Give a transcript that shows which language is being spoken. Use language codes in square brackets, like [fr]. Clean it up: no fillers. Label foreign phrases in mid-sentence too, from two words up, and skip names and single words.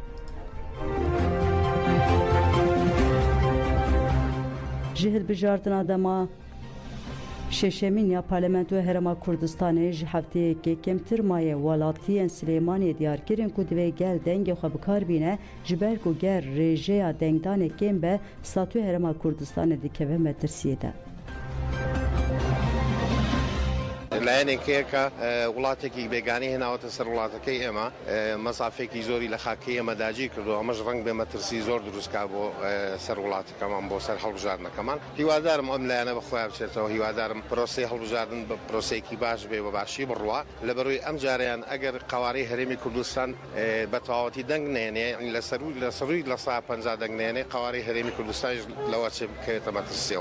[ku] Ji hilbijartina dema şeşemîn ya Parlamentoya Herêma Kurdistanê ji hefteyekê kemtir maye welatiyên Silêmaniyê diyar kirin ku divê gel dengê xwe bikar bîne ji ber ku ger rêjeya dengdanê kêm be Statûya Herêma Kurdistanê dikeve metirsiyê de. [ckb] لایەنێک هەیە کە وڵاتێکی بێگانەی هێناوەتە سەر وڵاتەکەی ئێمە مەسافێکی زۆری لە خاکەی ئێمە داگیر کردو ئەمەش ڕەنگ بێ مەترسی زۆر دروستکا بۆ سەر وڵاتەکەمان بۆ سەر هەڵبژاردنەکەمان هیوادارم ئەم لایەنە بەخۆیان بچێتەوە هیوادارم پرۆسەی هەڵبژاردن بە پرۆسەیەکی باش بێ بە باشی بڕوا لەبەرۆی ئەم جاریان ئەگەر قوارەی هەرێمی کوردستان بە تەواوەتی دەنگ نێنێ لەسەروی لە سا 50 دەنگ نێنێ قوارەی هەرێمی کوردستان لەوە چێ بکەوێتە مەترسیەوە